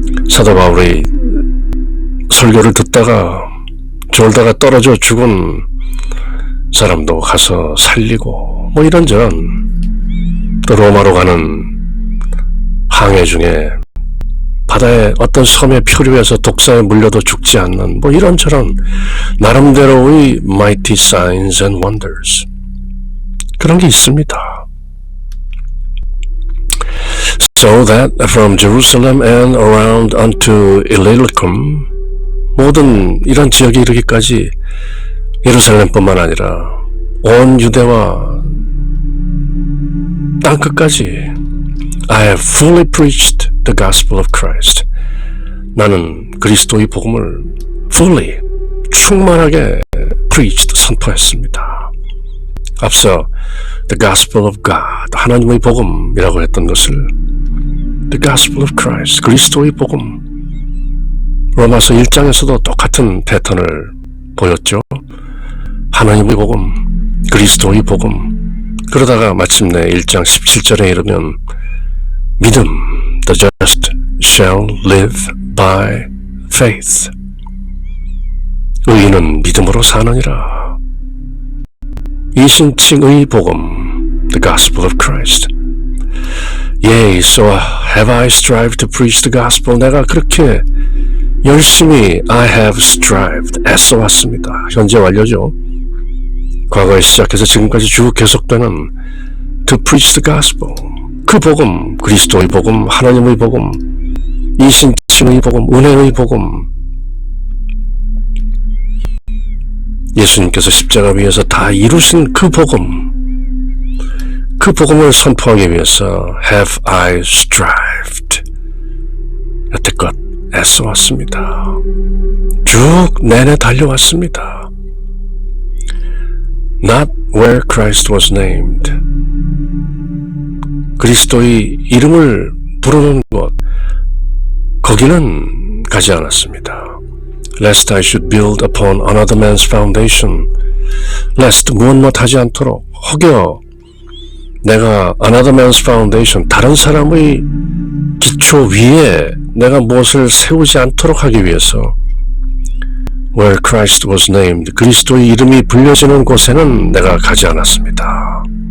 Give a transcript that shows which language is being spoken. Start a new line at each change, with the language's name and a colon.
Korean: 사도 바울의 설교를 듣다가 졸다가 떨어져 죽은 사람도 가서 살리고 뭐 이런저런, 또 로마로 가는 항해 중에 바다의 어떤 섬에 표류해서 독사에 물려도 죽지 않는 뭐 이런저런 나름대로의
English: mighty signs and wonders,
Korean: 그런 게 있습니다.
English: So that from Jerusalem and around unto Illyricum,
Korean: 모든 이런 지역에 이르기까지 예루살렘뿐만 아니라 온 유대와 땅끝까지
English: I have fully preached the gospel of Christ.
Korean: 나는 그리스도의 복음을 fully, 충만하게 preached, 선포했습니다. 앞서
English: the gospel of God,
Korean: 하나님의 복음이라고 했던 것을
English: the gospel of Christ,
Korean: 그리스도의 복음. 로마서 1장에서도 똑같은 패턴을 보였죠. 하나님의 복음, 그리스도의 복음. 그러다가 마침내 1장 17절에 이르면 믿음,
English: the just shall live by faith.
Korean: 의인은 믿음으로 사느니라. 이신칭의 복음,
English: the gospel of Christ. Yea, so have I strived to preach the gospel.
Korean: 내가 그렇게 열심히
English: I have strived,
Korean: 애써왔습니다. 현재 완료죠. 과거에 시작해서 지금까지 쭉 계속되는
English: to preach the gospel.
Korean: 그 복음, 그리스도의 복음, 하나님의 복음, 이신칭의 복음, 은혜의 복음. 예수님께서 십자가 위에서 다 이루신 그 복음, 그 복음을 선포하기 위해서
English: have I strived.
Korean: 여태껏 애써왔습니다. 쭉 내내 달려왔습니다.
English: Not where Christ was named.
Korean: 그리스도의 이름을 부르는 곳, 거기는 가지 않았습니다.
English: Lest I should build upon another man's foundation.
Korean: Lest 무엇하지 않도록, 혹여 내가
English: another man's foundation,
Korean: 다른 사람의 기초 위에 내가 무엇을 세우지 않도록 하기 위해서
English: where Christ was named,
Korean: 그리스도의 이름이 불려지는 곳에는 내가 가지 않았습니다.